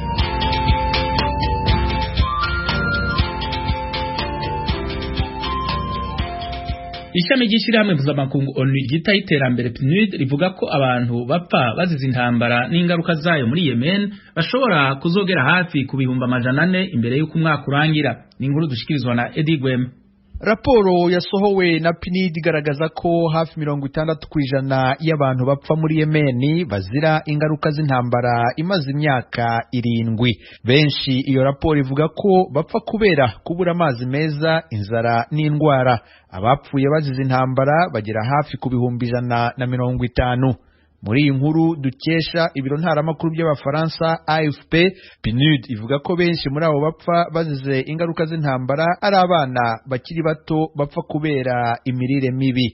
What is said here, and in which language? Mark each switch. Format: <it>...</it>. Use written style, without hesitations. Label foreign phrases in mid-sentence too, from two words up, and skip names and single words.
<rn>Ishami ry'ishyirahamwe mpuzamakungu ONU ryitaho iterambere PNUD rivuga ko abantu bapfa bazize intambara n'ingaruka zayo muri Yemen bashobora kuzogera hafi ku bihumbi 400 imbere y'uko umwaka urangira. Ni inkuru dushikirizwa na Eddie Gwem. Raporo yasohowe na PNUD igaragaza ko hafi 60% y'abantu bapfa muri Yemen bazira ingaruka z'intambara imaze imyaka 7. Benshi iyo raporo ivuga ko bapfa kubera kubura amazi meza, inzara n'indwara. Abapfuye bazize intambara bagera hafi ku bihumbi 150. Muri iyi nkuru dukesha ibiro ntaramakuru by'Abafaransa AFP, PNUD ivuga ko benshi muri abo bapfa bazize ingaruka z'intambara ari abana bakiri bato bapfa kubera imirire mibi.</rn>